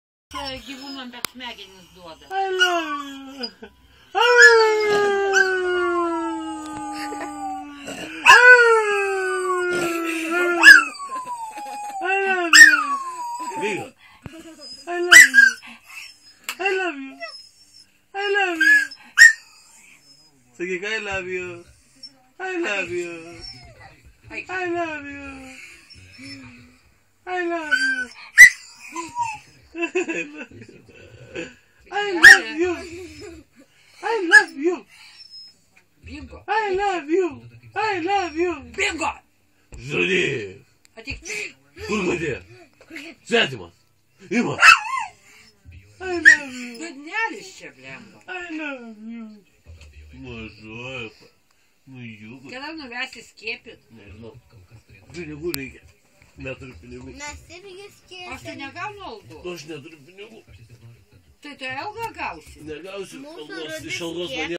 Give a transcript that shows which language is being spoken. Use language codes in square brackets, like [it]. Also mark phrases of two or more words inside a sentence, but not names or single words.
[lt] Gyvūnam bet smegenis duoda. [en] I love you. Vigo. I love you. I love you. I love you. Sakyk, I love you. I love you. I love you. I love you. I love you. I love you. Bingo. I love you. I love you. Bingo. [lt] Žali. Atik. Kur kodė? Svetimas. Ima. [en] I love you. [lt] Dudnelis čia blemba. [en] I love you. [lt] Mažoja. Nu jūga. Kada nuvesi skiepit? Nežinau. Pinigų reikia. Neturiu pinigų. Mes irgi skėsime. Aš tai negaunu algų. Aš neturiu pinigų. Tai tu algą gausi? Negausiu. Mūsų Iš algos mane